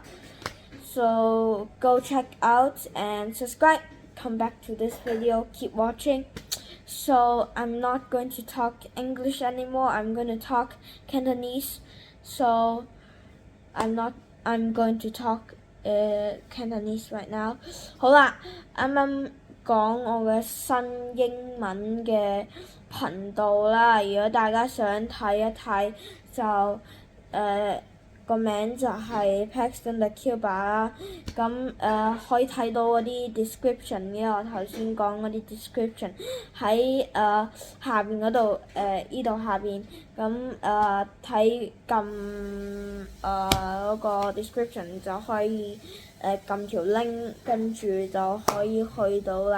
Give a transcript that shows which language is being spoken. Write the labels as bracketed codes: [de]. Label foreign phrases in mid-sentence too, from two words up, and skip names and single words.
[en] So go check out and subscribe. Come back to this video, keep watching. So I'm not going to talk English anymore, I'm going to talk Cantonese. So I'm going to talk Cantonese right now. [yue] 好啦，啱啱講我嘅新英文嘅頻道啦，如果大家想睇一睇就個名就係 Hkpax V S 啦，咁可以睇到嗰啲 description 嘅，我頭先講嗰啲 description 喺下邊嗰度依度下邊，咁睇撳嗰個 description 就可以撳條 link， 跟住就可以去到啦。